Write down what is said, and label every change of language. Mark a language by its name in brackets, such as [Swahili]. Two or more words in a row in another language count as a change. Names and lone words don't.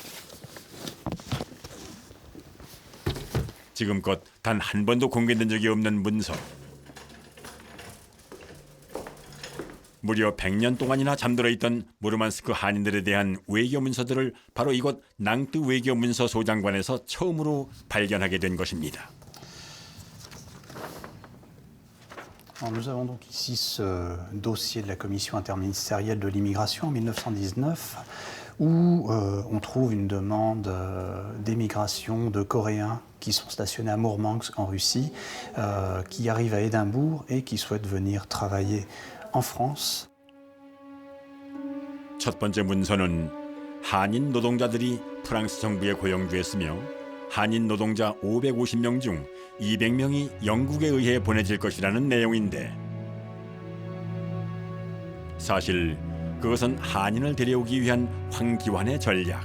[Korean] 지금껏 단 한 번도 공개된 적이 없는 문서. 무려 100년 동안이나 잠들어 있던 무르만스크 한인들에 대한 외교 문서들을 바로 이곳 낭뜨 외교문서 소장관에서 처음으로 발견하게 된 것입니다. [French] Nous avons donc ici ce dossier de la Commission interministérielle de l'immigration en 1919 où on trouve une demande d'émigration de Coréens qui sont stationnés à Mourmansk en Russie, qui arrivent à Édimbourg et qui souhaitent venir travailler en France. [Korean] 첫 번째 문서는 한인 노동자들이 프랑스 정부에 고용주였으며 한인 노동자 550명 중 200명이 영국에 의해 보내질 것이라는 내용인데 사실 그것은 한인을 데려오기 위한 황기환의 전략.